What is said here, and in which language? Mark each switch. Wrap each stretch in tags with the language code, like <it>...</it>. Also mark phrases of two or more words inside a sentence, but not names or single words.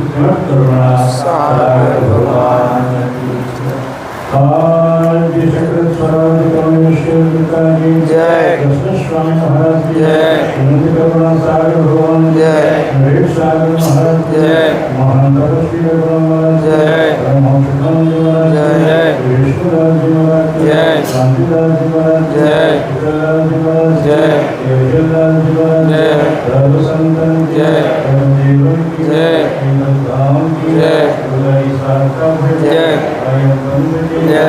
<gu>કરુણા ભગવાન શંકર સ્વરાજ પરમેશ્વર જય, કૃષ્ણ સ્વામી મહારાજ જય, કરુણા સાગર ભગવાન જય, રેડ સાગર મહારાજ જય, મહાન તપસ્વી ભગવાન જય, પરમહંસ જય.</gu> <hi>कृष्णदास जी महाराज की जय। शांतिदास जी महाराज की जय। विठलदास जी महाराज की जय। केशवदास जी महाराज जय। की सर्व संतन की जय। देवन की जय। धाम की जय। गुलाई सारका जय। आयम बंद की जय।</hi>